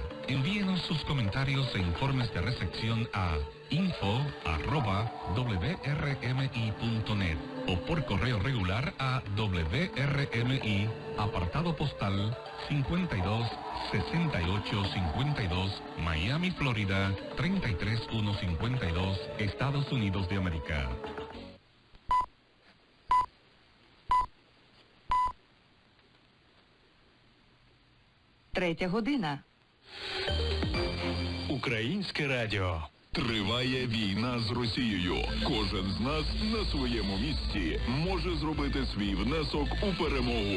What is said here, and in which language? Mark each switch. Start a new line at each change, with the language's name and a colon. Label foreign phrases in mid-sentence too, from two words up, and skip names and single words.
Spanish: Envíenos sus comentarios e informes de recepción a info@wrmi.net o por correo regular a WRMI, apartado postal 526852, Miami, Florida 33152, Estados Unidos de América.
Ukrainian: Третя година. Українське радіо. Триває війна з Росією. Кожен з нас на своєму місці може зробити свій внесок у перемогу.